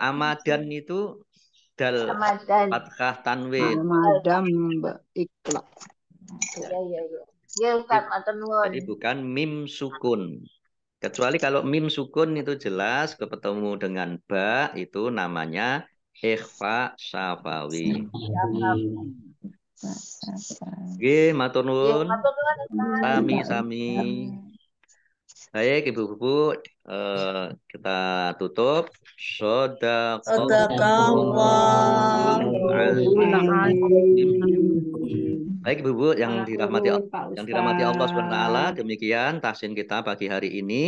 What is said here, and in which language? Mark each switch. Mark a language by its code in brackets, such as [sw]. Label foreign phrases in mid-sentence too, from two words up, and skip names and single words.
[id] Amadan itu [ar] دال فتحة تنوين. [id] Amadan iklab. Ya Ustaz, jadi bukan [ar] ميم سكون. [id] Kecuali kalau [ar] ميم سكون [id] itu jelas ketemu dengan ba itu namanya [ar] إخفاء شفوي. [jv] Nggih, matur nuwun. Sami-sami. [id] Baik Ibu-ibu, kita tutup. Baik Ibu-ibu yang dirahmati Allah SWT, demikian tahsin kita pagi hari ini.